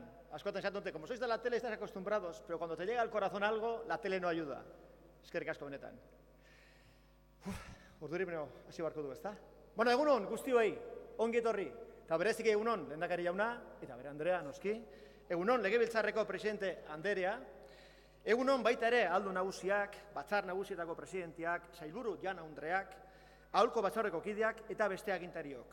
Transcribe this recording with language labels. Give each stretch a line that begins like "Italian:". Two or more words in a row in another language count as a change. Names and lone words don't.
Basque: Askotan esaten dute,
Spanish: como sois de la tele, estáis acostumbrados, pero cuando te llega al corazón algo, la tele no ayuda.
Basque: Eskerrik asko benetan. Urduri beno, hasi barko du, ezta? Bueno, egunon, guztioi, ongi etorri. Eta bereziki egunon, lehendakari jauna, eta bere Andrea, noski. Egunon, legebiltzarreko presidente Anderea. Egunon baita ere aldu nagusiak, batzar nagusietako presidentiak, sailburu Jaun Andreak, aholko batzarreko kideak eta beste agintariok.